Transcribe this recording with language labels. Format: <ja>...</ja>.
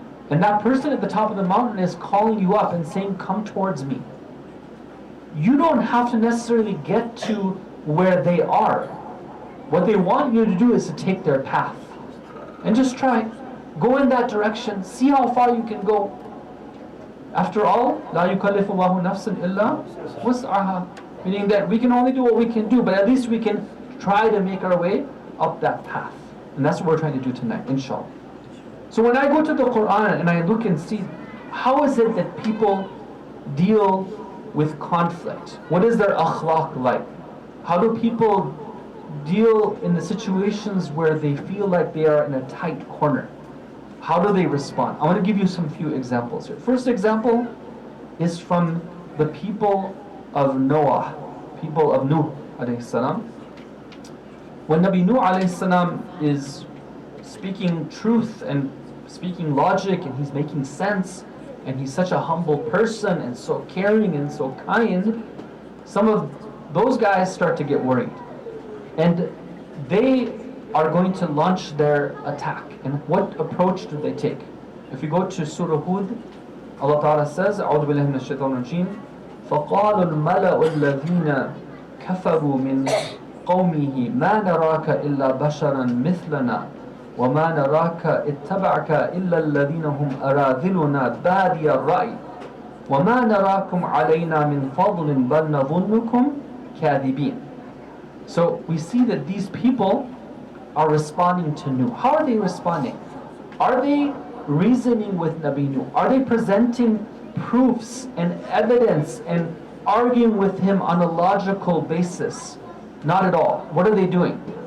<en>And that person at the top of the mountain is calling you up and saying, come towards me. You don't have to necessarily get to where they are. What they want you to do is to take their path. And just try. Go in that direction. See how far you can go. After all,</en> <ar>لَا يُكَلِّفُ اللَّهُ نَفْسًا إِلَّا وُسْعَهَا.</ar> <en>Meaning that we can only do what we can do, but at least we can try to make our way up that path. And that's what we're trying to do tonight, inshallah. So when I go to the Quran and I look and see, how is it that people deal with conflict? What is their akhlaq like? How do people deal in the situations where they feel like they are in a tight corner? How do they respond? I want to give you some few examples here. First example is from the people of Noah, people of Nuh alayhi salam. When Nabi Nuh alayhi salam is speaking truth and speaking logic, and he's making sense, and he's such a humble person and so caring and so kind, some of those guys start to get worried, and they are going to launch their attack. And what approach do they take? If you go to Surah Hud, Allah Ta'ala says,</en> <ar>أعوذ بالله من الشيطان الرجيم, فقال الملأ الذين كفروا من قومه ما نراك إلا بشرا مثلنا وما نراك اتبعك إلا الذين هم أراذلنا بادي الرأي وما نراكم علينا من فضل بل نظنكم كاذبين.</ar> <en>So we see that these people are responding to Nuh. How are they responding? Are they reasoning with Nabi Nuh? Are they presenting proofs and evidence and arguing with him on a logical basis? Not at all. What are they doing?</en>